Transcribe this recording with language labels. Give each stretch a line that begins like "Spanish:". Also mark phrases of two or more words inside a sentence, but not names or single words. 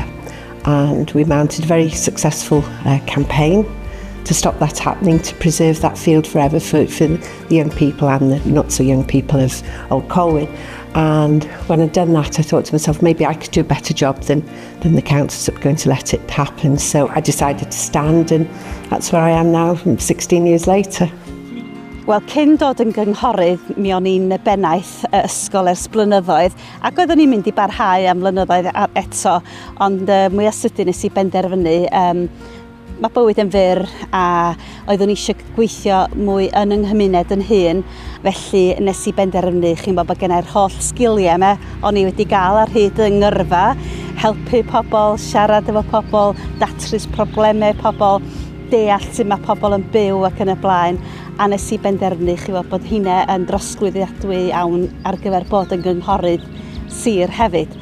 English: And we mounted a very successful campaign to stop that happening, to preserve that field forever for the young people and the not so young people of Old Colwyn. And when I'd done that, I thought to myself, maybe I could do a better job than the council's going to let it happen. So I decided to stand, and that's where I am now, 16 years later.
Welsh: Wel, cyn dod yn gynghorydd, mi o'n i'n bennaeth y ysgol ers blynyddoedd, ac oeddwn i'n mynd i barhau am blynyddoedd eto, ond mwy o sydyn nes i benderfynu. Mae bywyd yn fyr, a oeddwn i eisiau gweithio mwy yn yng nghymuned yn hun, felly nes i benderfynu, chi'n bod gennau'r holl sgiliau yma o'n i wedi gael ar hyd yng ngyrfa, helpu pobl, siarad efo pobl, datrys problemau pobl, deall sut mae pobl yn byw ac yn y blaen, a nes i benderfynu bod hynna yn drosglwyddiadwy iawn ar gyfer bod yn gynghorydd sir hefyd.